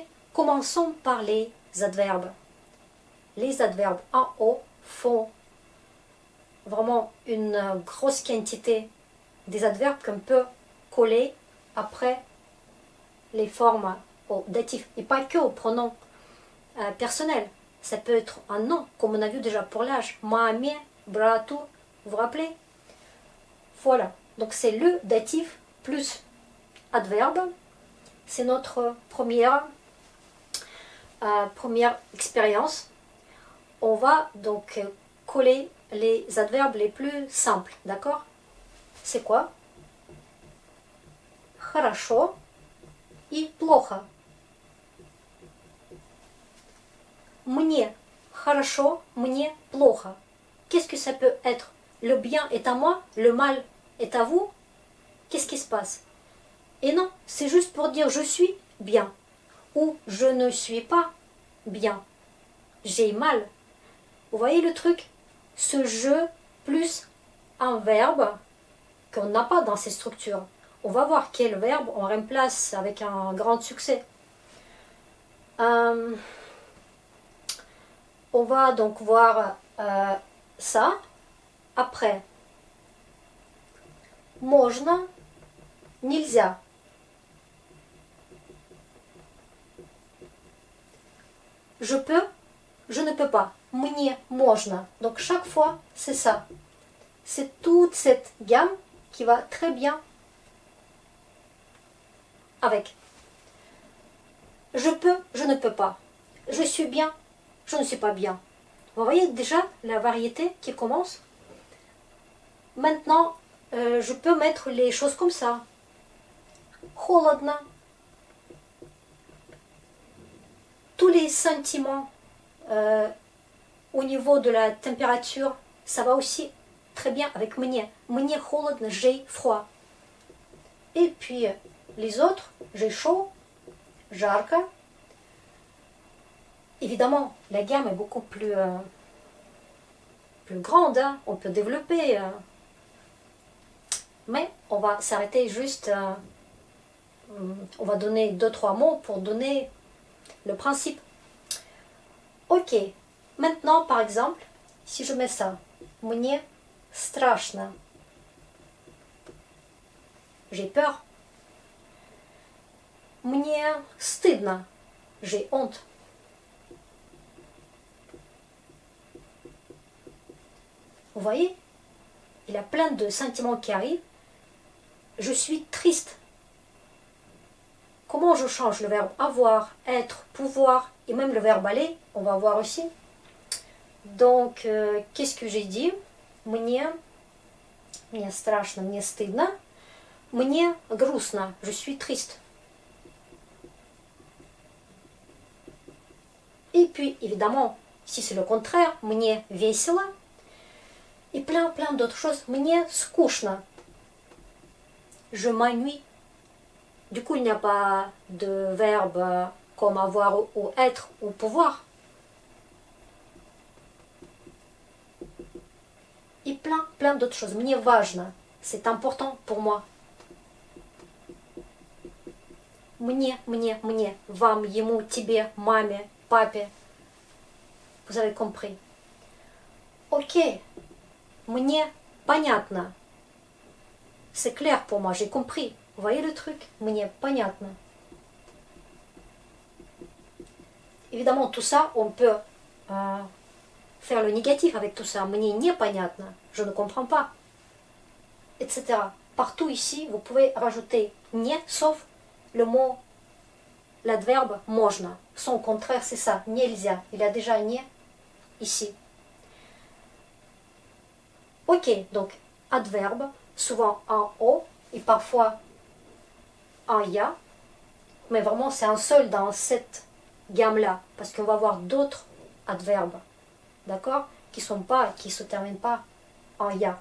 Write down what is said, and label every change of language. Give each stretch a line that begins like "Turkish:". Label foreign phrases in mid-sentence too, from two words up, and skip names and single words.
French: Commençons par les adverbes. Les adverbes en haut font vraiment une grosse quantité des adverbes qu'on peut coller après les formes au datif. Et pas que au pronom personnel. Ça peut être un nom, comme on a vu déjà pour l'âge.
Russian: Маме, брату,
French: vous vous rappelez? Voilà, donc c'est le datif plus adverbe. C'est notre première expérience. On va donc coller les adverbes les plus simples, d'accord? C'est quoi?
Russian: Хорошо и плохо. Мне хорошо, мне плохо.
French: Qu'est-ce que ça peut être? Le bien est à moi, le mal est à vous? Qu'est-ce qui se passe? Et non, c'est juste pour dire je suis bien ou je ne suis pas bien. J'ai mal. Vous voyez le truc? Ce je plus un verbe qu'on n'a pas dans ces structures. On va voir quel verbe on remplace avec un grand succès. On va donc voir ça. Après,
Russian: можно, нельзя.
French: Je peux, je ne peux pas.
Russian: Мне можно.
French: Donc chaque fois, c'est ça. C'est toute cette gamme qui va très bien avec. je peux, je ne peux pas. Je suis bien, je ne suis pas bien. Vous voyez déjà la variété qui commence. Maintenant, je peux mettre les choses comme ça.
Russian: Холодно.
French: Tous les sentiments au niveau de la température, ça va aussi très bien avec мне.
Russian: Мне холодно,
French: j'ai froid. Et puis les autres, j'ai chaud, жарко. Évidemment, la gamme est beaucoup plus grande, hein. On peut développer. Mais on va s'arrêter juste, on va donner 2-3 mots pour donner le principe. Ok, maintenant par exemple, si je mets ça,
Russian: мне страшно,
French: j'ai peur.
Russian: Мне стыдно,
French: j'ai honte. Vous voyez, il y a plein de sentiments qui arrivent. Je suis triste. Comment je change le verbe avoir, être, pouvoir et même le verbe aller, on va voir aussi. Donc, qu'est-ce que j'ai dit?
Russian: Мне страшно, мне стыдно. Мне грустно,
French: je suis triste. Et puis, évidemment, si c'est le contraire,
Russian: мне весело.
French: Et plein d'autres choses.
Russian: Мне скучно.
French: Je m'ennuie. Du coup, il n'y a pas de verbe comme avoir ou être ou pouvoir. Et plein d'autres choses.
Russian: Мне важно.
French: C'est important pour moi.
Russian: Мне. Вам, ему, тебе, маме, папе.
French: Vous avez compris. Ok.
Russian: Мне понятно.
French: C'est clair pour moi, j'ai compris. Vous voyez le truc?
Russian: Мне понятно.
French: Évidemment, tout ça, on peut faire le négatif avec tout ça.
Russian: Мне непонятно.
French: Je ne comprends pas. Etc. Partout ici, vous pouvez rajouter не, sauf le mot, l'adverbe можно. Son contraire, c'est ça. Нельзя. Il y a déjà не ici. Ok, donc adverbe, souvent en O et parfois en ya, mais vraiment c'est un seul dans cette gamme-là, parce qu'on va voir d'autres adverbes, d'accord, qui se terminent pas en ya.